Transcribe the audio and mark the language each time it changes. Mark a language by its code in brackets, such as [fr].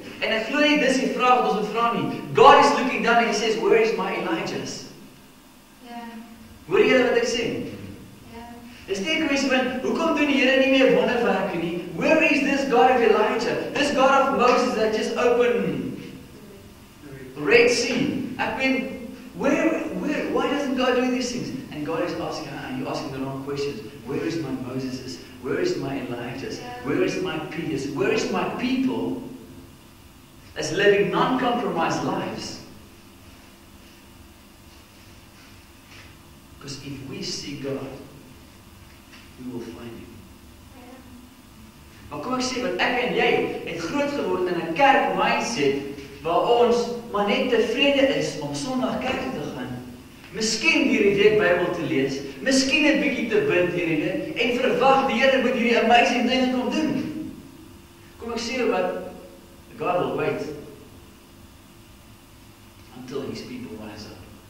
[af] En ek glo nie dis die vraag wat ons moet vra nie. [en] God is looking down and he says, where is my Elijahs? [af] Hoor julle wat ek sê? Dis nie 'n kwessie van hoekom doen die Here nie meer wonderwerke nie? [en] Where is this God of Elijah? This God of Moses that just opened Red Sea. [af] Ek meen, [en] why doesn't God do these things? And God is asking, and you're asking the wrong questions. Where is my Moses? Where is my Elijahs? Where is my Peters? Where is my people that's living non-compromised lives? Because if we see God, we will find Him. [af] Maar kom ek sê, wat ek en jy het groot geword in 'n kerk mindset, waar ons maar net tevrede is om Sondag kerk toe te gaan. Miskien deur die week Bybel te lees, miskien 'n bietjie te bid hierdie en verwag die Here moet hierdie amazing dinge kom doen. Kom ek sê wat, [en] God will wait until His people rise up.